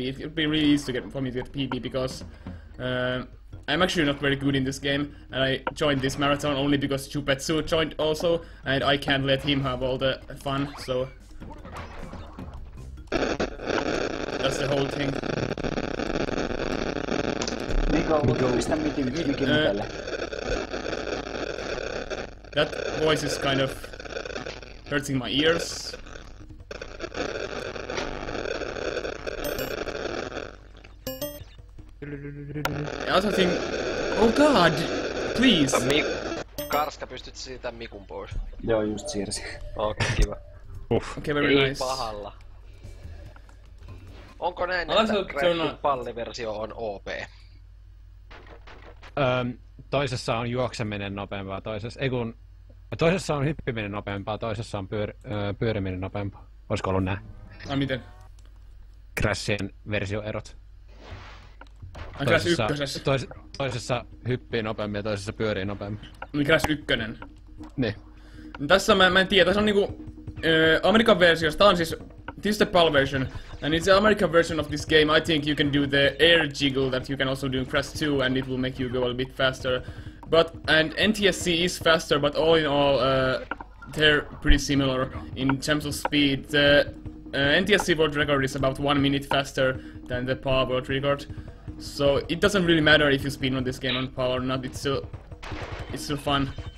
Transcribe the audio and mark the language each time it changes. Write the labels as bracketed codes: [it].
[en] It would be really easy for me to get PB because I'm actually not very good in this game, and I joined this marathon only because Chupetsu joined also, and I can't let him have all the fun, so that's the whole thing. [fi] Niko, pistä mikin päälle. [en] That voice is kind of hurting my ears. I also think... Oh god! Please! [fi] Karska, pystyt siitä Mikun pois? Joo, just siirsin. Okei, kiva. [en] Okay, very [fi] Ei [en] nice. [fi] pahalla. Onko näin, että Crashin palliversio on OP? Toisessa on juokseminen nopeampaa, toisessa on hyppiminen nopeampaa, toisessa on pyöriminen nopeampaa. Olisiko ollut näin? Miten? Crashien versioerot. Crash ykkösessä. Toisessa hyppii nopeammin ja toisessa pyörii nopeammin. Crash ykkönen. Niin. Tässä mä en tiedä, tässä on niinku... Amerikan versiosta, tää on siis... [en] This is the PAL version, and it's the American version of this game. I think you can do the air jiggle that you can also do in Crash 2, and it will make you go a little bit faster. And NTSC is faster, but all in all, they're pretty similar in terms of speed. The NTSC world record is about 1 minute faster than the PAL world record, so it doesn't really matter if you speedrun this game on PAL or not. It's still fun.